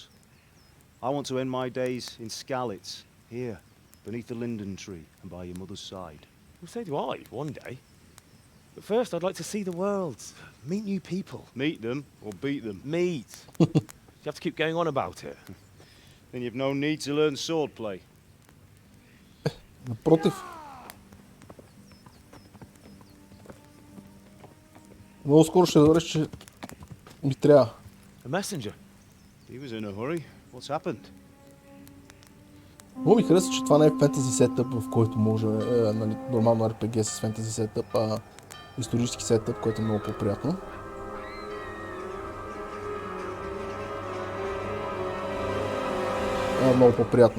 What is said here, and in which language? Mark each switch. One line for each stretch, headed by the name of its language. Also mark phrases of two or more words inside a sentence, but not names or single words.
English: I want to end my days in Skalitz, here, beneath the linden tree and by your mother's side. Well, so do I, one day. But first, I'd like to see the world, meet new people. Meet them or beat them? Meet. You have to keep going on about it. Then you've no need to learn swordplay.
Bulgarian: Напротив. Много скоро ще разбереш, че ми трябва.
English: A messenger. He was in a hurry. What's happened?
Bulgarian: Много ми хареса, че това не е
English: fantasy setup,
Bulgarian: в който може нали, нормално RPG с
English: fantasy setup,
Bulgarian: а исторически сетъп, което е много по-приятно. Много по-приятно.